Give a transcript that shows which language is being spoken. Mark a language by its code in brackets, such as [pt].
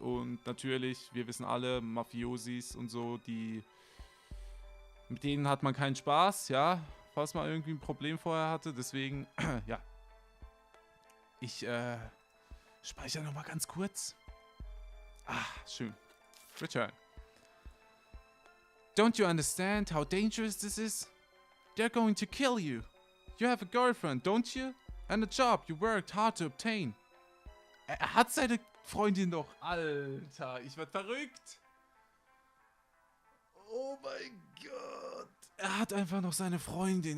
[de] Und natürlich, wir wissen alle, Mafiosis und so, mit denen hat man keinen Spaß, ja. Falls man irgendwie ein Problem vorher hatte. Deswegen, ja. Ich speichere nochmal ganz kurz. Ah, schön. Return. [en] Don't you understand how dangerous this is? They're going to kill you. You have a girlfriend, don't you? And a job you worked hard to obtain. [de] Er hat seine Freundin doch. Alter, ich werd verrückt. Oh mein Gott. Er hat einfach noch seine Freundin.